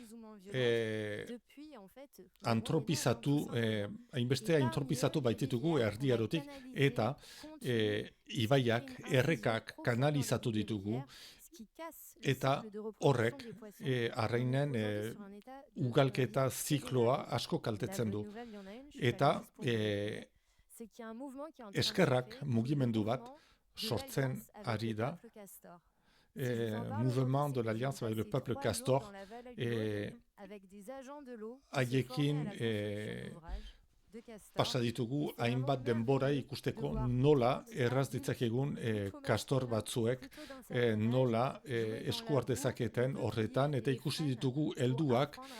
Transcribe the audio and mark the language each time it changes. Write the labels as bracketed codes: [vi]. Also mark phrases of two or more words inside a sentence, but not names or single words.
[eu] antropizatu, hainbeste antropizatu baititugu erdiarotik, eta ibaiak, errekak kanalizatu ditugu, eta horrek arrainen ugalketa zikloa asko kaltetzen du. Eta eskerrak mugimendu bat sortzen ari da, [fr] Mouvement de l'Alliance avec le Peuple Castor, [eu] haiekin pasa ditugu hainbat denbora ikusteko nola erraz ditzakegun kastor batzuek nola esku hartezaketen horretan, eta ikusi ditugu helduak